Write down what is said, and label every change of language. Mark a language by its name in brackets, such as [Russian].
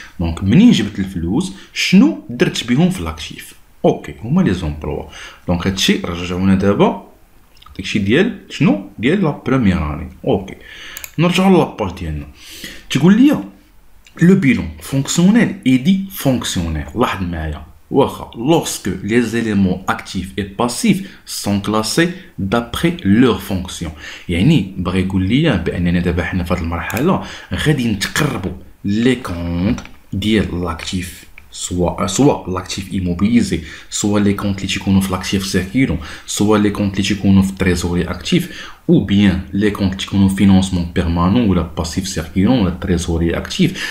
[Arabic] دونك منين جبت الفلوس شنو درت بهم في لاكتيف. اوكي هما لي زومبلوا. دونك هادشي رجعونا دابا داكشي ديال شنو ديال لا بروميير اني. اوكي نرجعوا لاباج ديالنا. تقول لي لو بيلون فونكسيونيل اي دي فونكسيونيل. لاحظ معايا واخا [French] lorsque les éléments actifs et passifs sont classés d'après leur fonction. [Arabic] يعني بغا يقول لي باننا دابا حنا في هذه المرحله غادي نتقربوا لي كونط ديال لاكتيف سواء لاكتيف ايموبيليزي سواء لي كونط اللي تيكونوا في لاكتيف سيركيلون سواء لي كونط اللي تيكونوا في تريزوري اكتيف [French] ou bien les comptes qui ont financement permanent ou la passif circulant ou la trésorerie active.